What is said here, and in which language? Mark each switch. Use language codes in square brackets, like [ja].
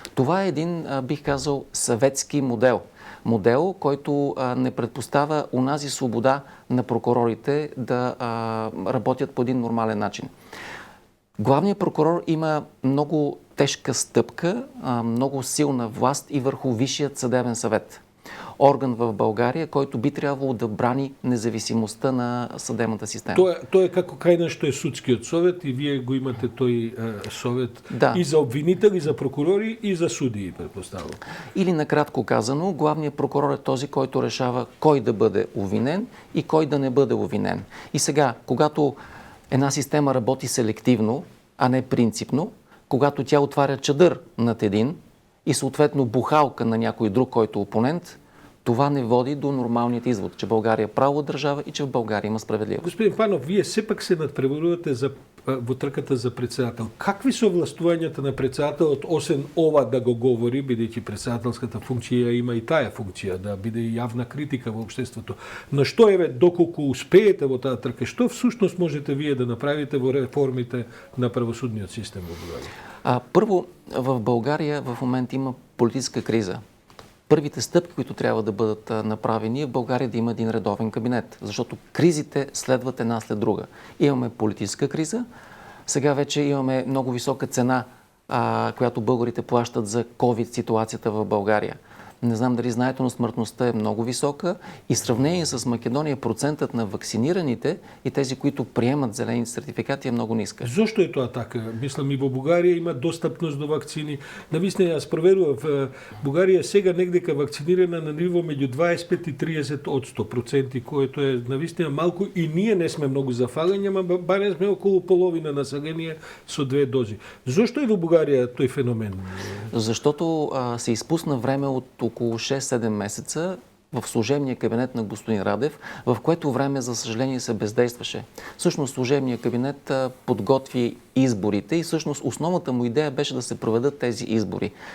[bg] Това е един, бих казал, съветски модел. Модел, който не предпоставя унази свобода на прокурорите да работят по един нормален начин. Главният прокурор има много тежка стъпка, много силна власт и върху Висшият съдебен съвет. Орган в България, който би трябвало да брани независимостта на съдебната система. [mk] Тоа е како кај нешто е судскиот совет и вие го имате тој совет и за обвинители, и за прокурори, и за судии, предпоставам. [bg] Или накратко казано, главният прокурор е този, който решава кой да бъде обвинен и кой да не бъде обвинен. И сега, когато една система работи селективно, а не принципно, когато тя отваря чадър над един и съответно бухалка на някой друг, който е опонент, това не води до нормалният извод, че България е правова държава и че в България има справедливост. [mk] Господин Панов, вие все пак се надпреварувате во трката за председател. Какви са властвувањата на председателот, освен ова да го говори, бидејќи председателската функција има и тая функција, да биде јавна критика во општеството. Но што доколку успеете во таа трка, што всушност можете вие да направите во реформите на правосудниот систем во Българија? [bg] Първо, в България в момента има политическа криза. Първите стъпки, които трябва да бъдат направени, е в България да има един редовен кабинет, защото кризите следват една след друга. Имаме политическа криза, сега вече имаме много висока цена, която българите плащат за COVID ситуацията в България. Не знам дали знаете, но смъртността е много висока и в сравнение с Македония процентът на вакцинираните и тези, които приемат зелените сертификати, е много ниска. [mk] Зошто е тоа така? Мислам, и во Бугарија има достъпност до вакцини. Навистина, јас проверував, Бугарија сега негдека вакцинирана на ниво меѓу 25 и 30%, което е навистина малку и ние не сме многу зафалени, ама барем сме околу половина население со 2 дози. Зошто е во Бугарија тој феномен? [bg] Защото се изпусна време от около 6-7 месеца в служебния кабинет на господин Радев, в което време, за съжаление, се бездействаше. Всъщност, служебният кабинет подготви изборите и всъщност основната му идея беше да се проведат тези избори.